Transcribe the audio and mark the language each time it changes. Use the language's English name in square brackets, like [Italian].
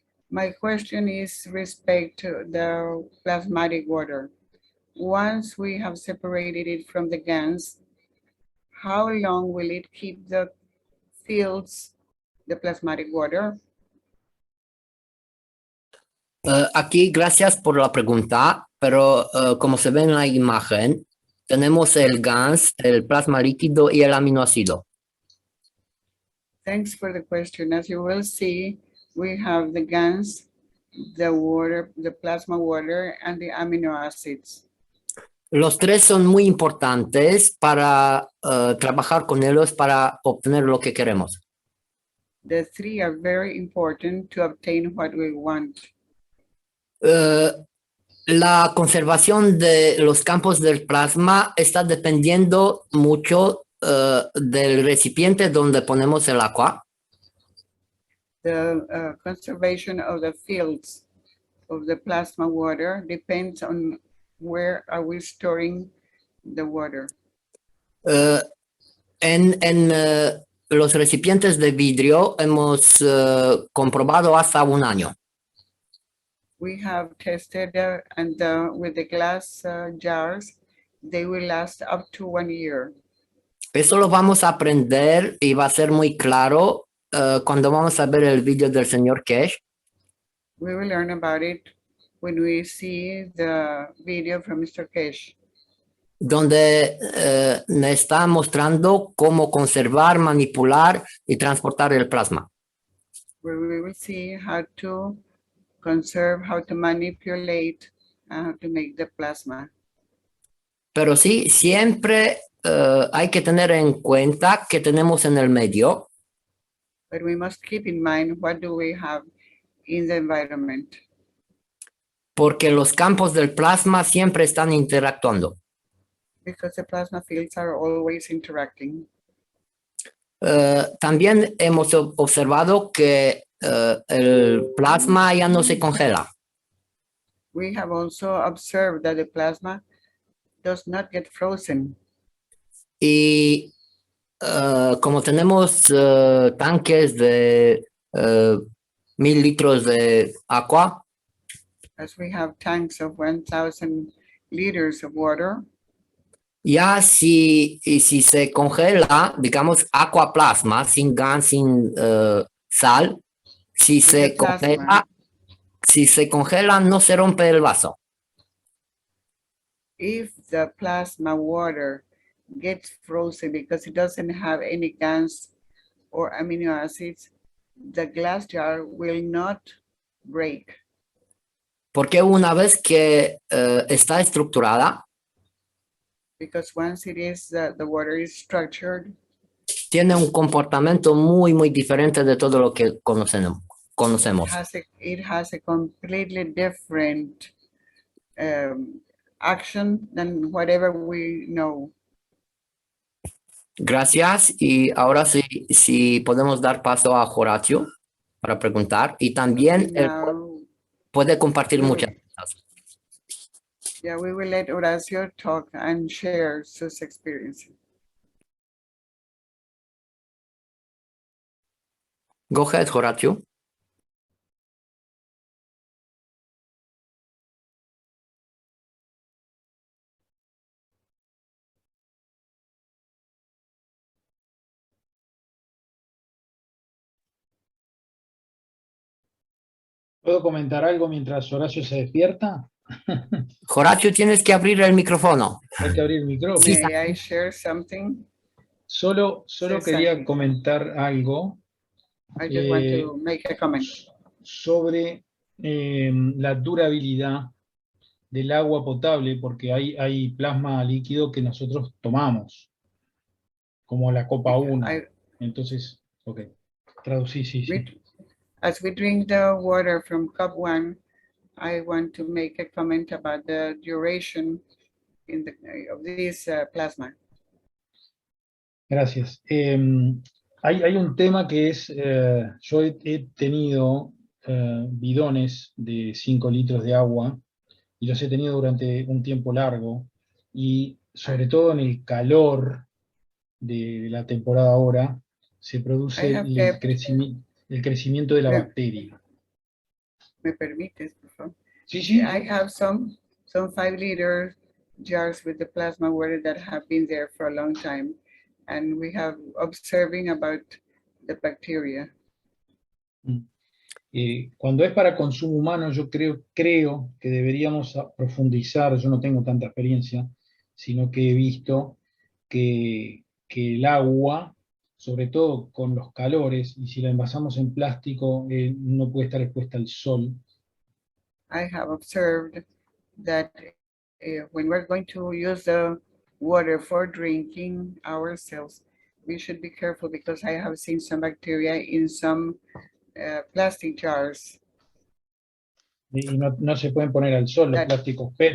[English] My question is respect to the plasmatic water. Once we have separated it from the GANs, how long will it keep the fields, the plasmatic water? [Spanish] Aquí, gracias por la pregunta, pero como se ve en la imagen, tenemos el GANS, el plasma líquido y el aminoácido. [English] Thanks for the question. As you will see, we have the GANs, the water, the plasma water, and the amino acids. [Spanish] Los tres son muy importantes para trabajar con ellos para obtener lo que queremos. [English] The 3 are very important to obtain what we want. [Spanish] La conservación de los campos del plasma está dependiendo mucho del recipiente donde ponemos el agua. [English] The conservation of the fields of the plasma water depends on where are we storing the water. [Spanish] En los recipientes de vidrio hemos comprobado hasta 1 año. [English] We have tested with the glass jars, they will last up to 1 year. [Spanish] Eso lo vamos a aprender y va a ser muy claro cuando vamos a ver el video del señor Cash. [English] We will learn about it when we see the video from Mr. Cash, [Spanish] donde me está mostrando cómo conservar, manipular y transportar el plasma. [English] where we will see how to conserve, how to manipulate, how to make the plasma. [Spanish] Pero sí, siempre hay que tener en cuenta que tenemos en el medio. [English] But we must keep in mind what do we have in the environment. [Spanish] Porque los campos del plasma siempre están interactuando. [English] Because the plasma fields are always interacting. [Spanish] También hemos observado que el plasma ya no se congela. [English] We have also observed that the plasma does not get frozen. [Spanish] Y como tenemos tanques de 1000 litros de agua. [English] as we have tanks of 1,000 liters of water. [Spanish] Ya si se congela, digamos, agua plasma, sin gas, sin sal, si se congela, no se rompe el vaso. [English] If the plasma water gets frozen because it doesn't have any gas or amino acids, the glass jar will not break. [Spanish] Porque una vez que está estructurada, [English] Because once it is, the water is structured, [Spanish] tiene un comportamiento muy, muy diferente de todo lo que conocemos. [English] it has a completely different action than whatever we know. [Spanish] Gracias. Y ahora sí, si podemos dar paso a Horacio para preguntar. Y también él [English] Now, [Spanish] puede compartir [English] we will- [Spanish] muchas cosas. [English] yeah, we will let Horacio talk and share his experience. Go ahead, Horacio. [Spanish] ¿Puedo comentar algo mientras Horacio se despierta? Horacio, tienes que abrir el micrófono. Hay que abrir el micrófono. Sí, [English] May I share something? [Spanish] Solo quería Santi. comentar algo [English] I just want to make a comment. [Spanish] sobre la durabilidad del agua potable, porque hay plasma líquido que nosotros tomamos, como la copa 1. Entonces, ok, traducí, sí. [English] As we drink the water from cup 1, I want to make a comment about the duration of this plasma. [Spanish] Gracias. Hay un tema que es, yo he tenido bidones de 5 litros de agua, y los he tenido durante un tiempo largo, y sobre todo en el calor de la temporada ahora, se produce el crecimiento de la bacteria. ¿Me permites, por favor? Sí. [English] I have some 5-liter jars with the plasma water that have been there for a long time, and we have observing about the bacteria. [Spanish] Cuando es para consumo humano, yo creo que deberíamos profundizar. Yo no tengo tanta experiencia, sino que he visto que el agua, sobre todo con los calores, y si la envasamos en plástico, no puede estar expuesta al sol. [English] I have observed that when we're going to use the water for drinking ourselves, we should be careful, because I have seen some bacteria in some plastic jars. [Spanish] Y no se pueden poner al sol los plásticos PET,